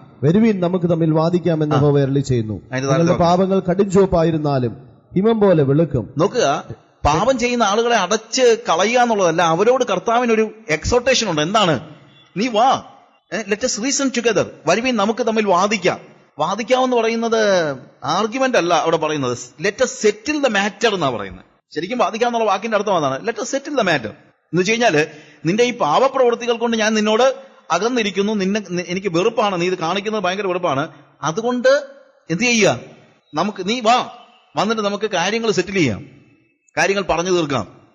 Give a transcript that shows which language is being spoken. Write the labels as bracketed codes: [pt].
[ml] വരുവീൻ, നമുക്ക് തമ്മിൽ വാദിക്കാമെന്ന് യഹോവ അരുളി ചെയ്യുന്നു. നിങ്ങളുടെ പാപങ്ങൾ കടുംചുവപ്പായിരുന്നാലും ഹിമം പോലെ വെളുക്കും. നോക്കുക, പാപം ചെയ്യുന്ന ആളുകളെ അടച്ച് കളയുക എന്നുള്ളതല്ല, അവരോട് കർത്താവിനൊരു എക്സോർട്ടേഷൻ ഉണ്ട്. എന്താണ്? നീ വാ, [en] Let us reason together. [ml] വരുവീൻ, നമുക്ക് തമ്മിൽ വാദിക്കാം. വാദിക്കാമെന്ന് പറയുന്നത് ആർഗ്യുമെന്റ് അല്ല അവിടെ പറയുന്നത്. [en] let us settle the matter [ml] എന്നാ പറയുന്നത്. ശരിക്കും വാദിക്കാമെന്നുള്ള വാക്കിന്റെ അർത്ഥം അതാണ്. [en] let us settle the matter [ml] എന്ന് വെച്ച് കഴിഞ്ഞാല്, നിന്റെ ഈ പാപപ്രവൃത്തികൾ കൊണ്ട് ഞാൻ നിന്നോട് അകന്നിരിക്കുന്നു, എനിക്ക് വെറുപ്പാണ്, നീ ഇത് കാണിക്കുന്നത് ഭയങ്കര വെറുപ്പാണ്. അതുകൊണ്ട് എന്ത് ചെയ്യുക? നീ വാ, വന്നിട്ട് നമുക്ക് കാര്യങ്ങൾ സെറ്റിൽ ചെയ്യാം, കാര്യങ്ങൾ പറഞ്ഞു തീർക്കാം.